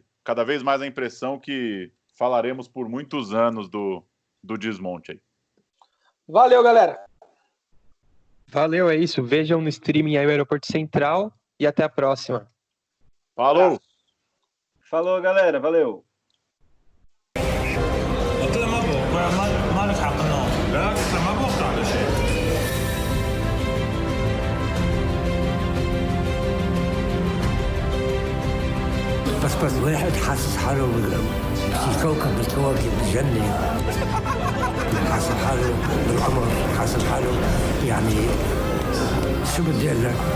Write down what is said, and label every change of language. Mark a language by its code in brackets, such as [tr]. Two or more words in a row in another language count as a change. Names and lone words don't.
[pt] Cada vez mais a impressão que falaremos por muitos anos do desmonte aí. Valeu, galera! Valeu, é isso. Vejam no streaming aí o Aeroporto Central e até a próxima. Falou! Falou, galera. Valeu! [ar] بس واحد حاسس حاله في كوكب من كواكب الجنة، حاسس حاله بالقمر، حاسس حاله يعني شو بدي اقول لك.